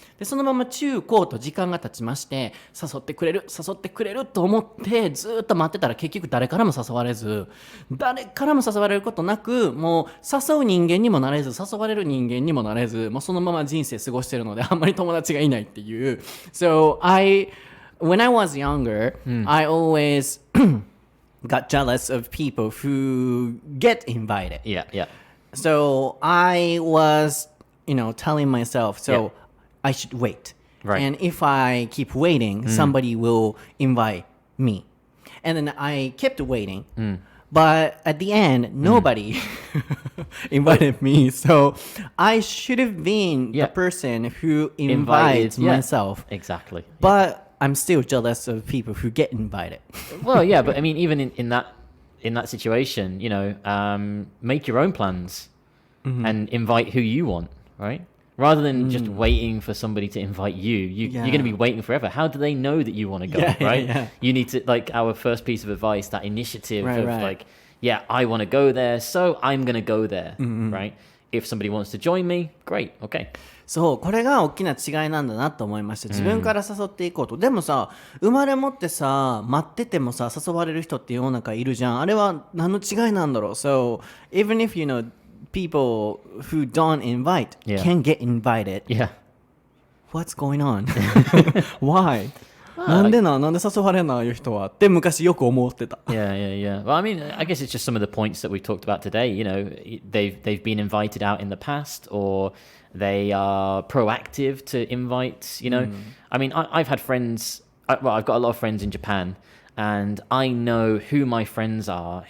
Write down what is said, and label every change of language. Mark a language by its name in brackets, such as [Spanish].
[Japanese] でそのまま中高と時間が経ちまして、誘ってくれると思ってずっと待ってたら、結局誰からも誘われず、誰からも誘われることなく、もう誘う人間にもなれず誘われる人間にもなれず、もうそのまま人生過ごしてるので、あんまり友達がいないっていう。 [English] So when I was younger, I always got jealous of people who get invited. Yeah. So I was, telling myself, I should wait. Right. And if I keep waiting, somebody will invite me. And then I kept waiting. But at the end, nobody invited me. So I should have been the person who invites myself. Exactly. But I'm still jealous of people who get invited. Well, yeah, but I mean, even in that situation, make your own plans and invite who you want, right? Rather than just waiting for somebody to invite you, you're going to be waiting forever. How do they know that you want to go, right? Yeah. You need to, like our first piece of advice, that initiative of right. like, yeah, I want to go there, so I'm going to go there, right? If somebody wants to join me, great, okay. [Japanese] そう、これが大きな違いなんだなと思いました。自分から誘っていこうと。でもさ、生まれ持ってさ、待っててもさ、誘われる人って世の中いるじゃん。あれは何の違いなんだろう。 [English] So, even if people who don't invite can get invited. Yeah. What's going on? Why? [Japanese] なんで誘われないいう人はって昔よく思ってた。 [English] Yeah. Well, I mean, I guess it's just some of the points that we talked about today. They've been invited out in the past, or they are proactive to invite. I mean, I've had friends. I've got a lot of friends in Japan, and I know who my friends are.